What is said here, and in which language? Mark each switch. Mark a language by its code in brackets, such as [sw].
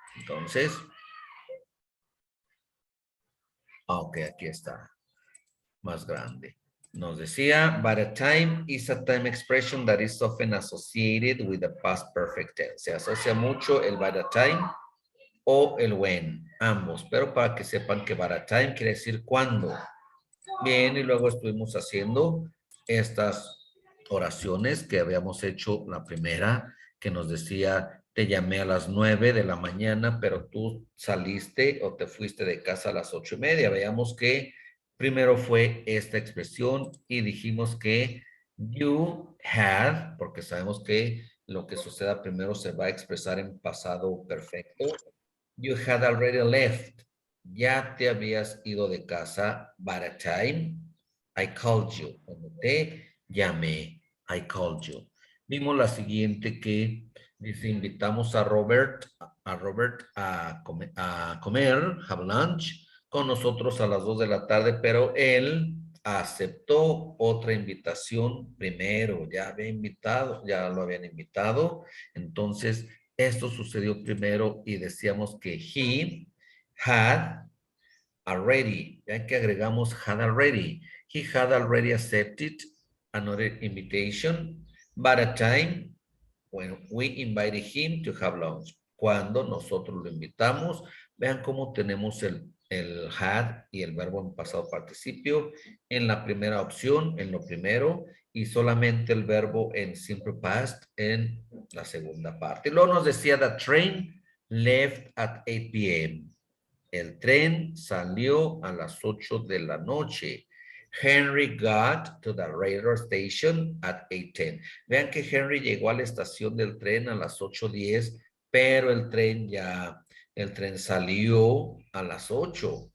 [es] Entonces, ok, aquí está, más grande. Nos decía, [en] by the time is a time expression that is often associated with the past perfect tense. [es] Se asocia mucho el [en] by the time [es] o el when, ambos. Pero para que sepan que [en] by the time [es] quiere decir cuando. Bien, y luego estuvimos haciendo estas oraciones que habíamos hecho. La primera, que nos decía, te llamé a las 9 de la mañana, pero tú saliste o te fuiste de casa a las 8:30. Veamos que primero fue esta expresión y dijimos que [en] you had, [es] porque sabemos que lo que suceda primero se va a expresar en pasado perfecto. [en] You had already left. [es] Ya te habías ido de casa [en] by the time I called you. [es] Cuando te llamé, [en] I called you. [es] Vimos la siguiente que dice, invitamos a Robert a comer, [en] have lunch, [es] con nosotros a las 2 de la tarde, pero él aceptó otra invitación primero. Ya lo habían invitado. Entonces, esto sucedió primero y decíamos que [en] he had already, [es] ya que agregamos [en] had already. He had already accepted another invitation by the time when we invited him to have lunch. [es] Cuando nosotros lo invitamos, vean cómo tenemos el had y el verbo en pasado participio en la primera opción, en lo primero, y solamente el verbo en simple past en la segunda parte. Luego nos decía, [en] the train left at 8 p.m. [es] El tren salió a las 8 de la noche. [en] Henry got to the railroad station at 8:10. [es] Vean que Henry llegó a la estación del tren a las 8:10, pero el tren salió a las 8.